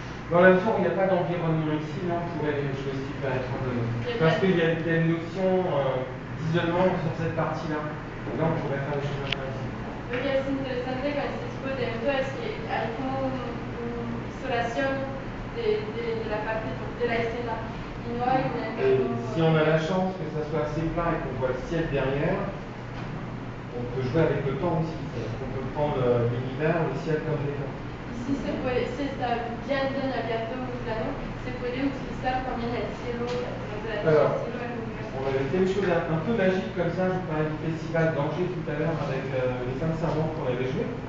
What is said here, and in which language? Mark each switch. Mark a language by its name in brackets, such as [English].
[French] Dans la mesure où il n'y a pas d'environnement ici, là, on pourrait jouer super étranglement. Parce qu'il y a une notion d'isolement sur cette partie-là. Là, on pourrait faire des choses intéressantes. [Spanish] Lo que es interesante con este tipo de evento es que hay como una isolación de la parte de la escena. Y no hay [French] Et si on a la chance que ça soit assez plat et qu'on voit le ciel derrière, on peut jouer avec le temps aussi. On peut prendre l'univers, le ciel comme des temps. [Spanish] Si está bien abierto un plano, se puede utilizar también el cielo, [French] Alors, on avait fait une chose un peu magique comme ça, je vous parlais du festival d'Angers tout à l'heure avec les femmes servantes qu'on avait joué.